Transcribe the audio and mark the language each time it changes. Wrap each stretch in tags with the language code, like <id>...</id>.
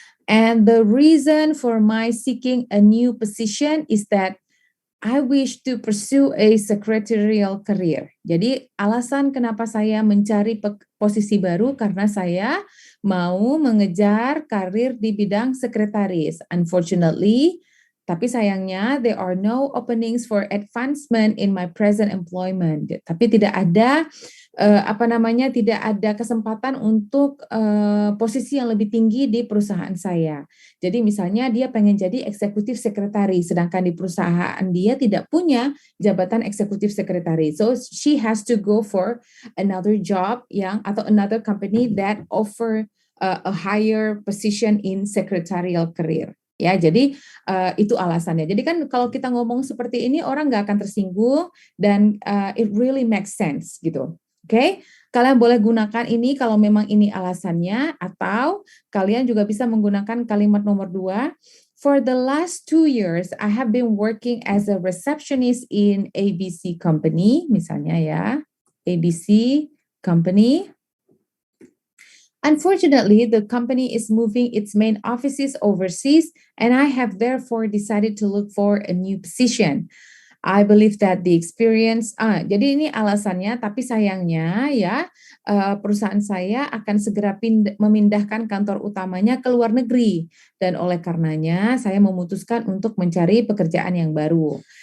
<en>And the reason for my seeking a new position is that I wish to pursue a secretarial career.</en> <id>Jadi alasan kenapa saya mencari posisi baru karena saya mau mengejar karir di bidang sekretaris.</id> <en>Unfortunately,</en> <id>tapi sayangnya</id> <en>there are no openings for advancement in my present employment.</en> <id>Tapi tidak ada tidak ada kesempatan untuk posisi yang lebih tinggi di perusahaan saya. Jadi misalnya dia pengen jadi eksekutif sekretaris, sedangkan di perusahaan dia tidak punya jabatan eksekutif sekretaris.</id> <en>So she has to go for another job atau another company that offer a higher position in secretarial career.</en> <id>Ya, jadi itu alasannya. Jadi kan kalau kita ngomong seperti ini orang nggak akan tersinggung dan</id> <en>it really makes sense</en> <id>gitu. Oke, kalian boleh gunakan ini kalau memang ini alasannya, atau kalian juga bisa menggunakan kalimat nomor 2.</id> <en>For the last 2 years, I have been working as a receptionist in ABC company,</en> <id>misalnya ya,</id> <en>ABC company. Unfortunately, the company is moving its main offices overseas, and I have therefore decided to look for a new position. I believe that the experience,</en> <id>jadi ini alasannya, tapi sayangnya ya perusahaan saya akan segera memindahkan kantor utamanya ke luar negeri dan oleh karenanya saya memutuskan untuk mencari pekerjaan yang baru.</id>